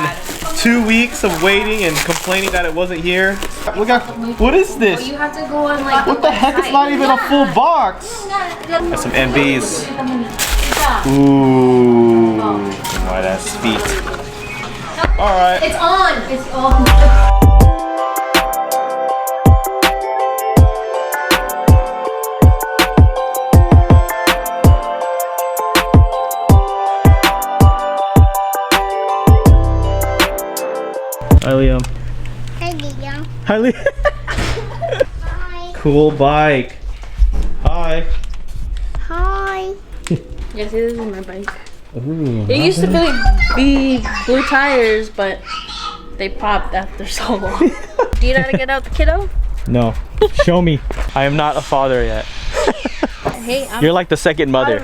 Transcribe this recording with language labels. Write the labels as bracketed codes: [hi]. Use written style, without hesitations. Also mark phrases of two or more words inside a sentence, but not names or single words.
[en] 2 weeks of waiting and complaining that it wasn't here. Look at, what is this? You have to go on like. What the heck? It's not even a full box. Got some MVs. Ooh, white ass feet. All right. It's on. It's on. Hi, Liam. Hi, Liam. Hi, Liam. Hi. Cool bike. Hi. Hi. Yes, this is my bike. Ooh, It used to be blue tires, but they popped after so long. Do you know how to get out the kiddo? No. Show me. I am not a father yet. Hey, You're like the second mother.